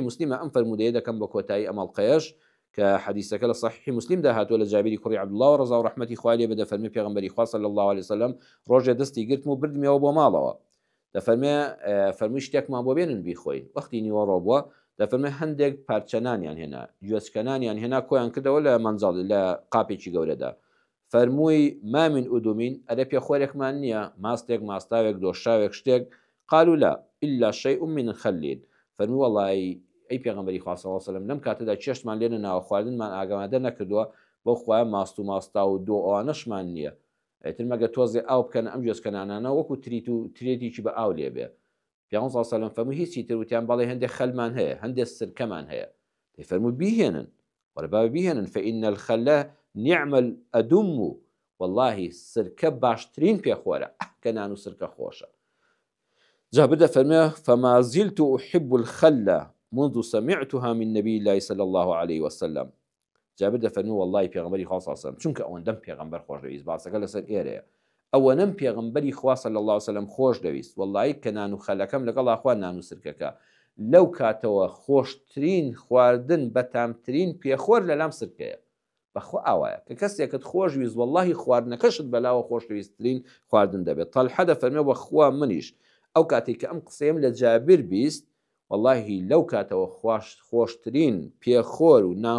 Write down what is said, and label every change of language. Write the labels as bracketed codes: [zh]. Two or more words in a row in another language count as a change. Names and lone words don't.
[ckb] مسلمە ئەم فەرمودەیە دەکەم بە کۆتایی ئەمەڵقەیەش کە حەدیثەکە لە صحیحی مسلم داهاتووە لە جابری کوڕی عەبدوڵڵاه ڕەزا و ڕەحمەتی خوای لێ بێ دەفەرمێ پێغەمبەری خوا [ar] صلی الله عليه وسلم [ckb] ڕۆژێ دەستی گرتم و بردمیەوە بۆ ماڵەوە دەفەرمێ فەرمووی شتێکمان بۆ بێنن بیخۆین وەختی نیوەڕۆ بووە دەفەرمێ هەندێک پارچەنانیان هێنا گوێچکەنانیان هێنا کۆیان کردەوە لە مەنجاڵ لە قاپێکی گەورەدا فەرمووی مامین ئودومین ئەرە پێخۆرێکمان نییە ماستێک ماستاوێک دۆشاوێک شتێک [ar] قالوا لا إلا شيء من خليل [ckb] فەرمووی وەڵی ئەی پێغەمبەری خوا [ar] صلی الله علیه و سلم [ckb] لەم کاتەدا چێشتمان لێنە ناوە خواردنمان ئاگامادە نەکردووە بۆ خوایە ماست و ماستا و دۆ ئەوانەشمان نییە ئەتر مەگە تۆزێ ئاو بکەن ئەم گوێچکەنانانە وەکو تریت و ترێتێکی بە ئاو لێ بێ پیامبەر [ar] صلی الله علیه و سلم [ckb] فەرمووی هیچی تر وتیان بەڵێ هەندێک خەلمان هەیە هەندێک سرکەمان هەیە فەرمووی بیهێنن وەرە با بیهێنن [ar] فإن الخل نعم الأدم [ckb] والله سرکە باشترین پێخۆرە کە نان و سرکە خۆشە جابر دەفەرمێ [ar] فما زلت أحب الخل منذ سمعتها من نبي الله صلى الله عليه وسلم [ckb] جابر دەفەرمێ والله پێغەمبەری خوا [ar] صلی الله علیه و سلم [ckb] چونکە ئەوەندەم پێغەمبەر خۆش دەویست باسەکە لەسەر ئێرەیە ئەوەنەم پێغەمبەری خوا [ar] صلی الله علیه وسلم [ckb] خۆش دەویست والله کە نان و خەلەکەم لەگەڵ ئاخوا نان و سرکەکە لەو کاتەوە خۆشترین خواردن بەتامترین پێخۆر لەلام سرکەیە بەخوا ئاوایە کە کەسێکت خۆش ویست والله خواردنەکەشت بەلاوە خۆشەویستترین خواردن دەبێت تەلحە دەفەرمێ وەخوا منیش ئەو کاتێک کە ئەم قسەیەم لە جابر بیست واللهی لەو کاتەوە خۆشترین پێخۆر و نان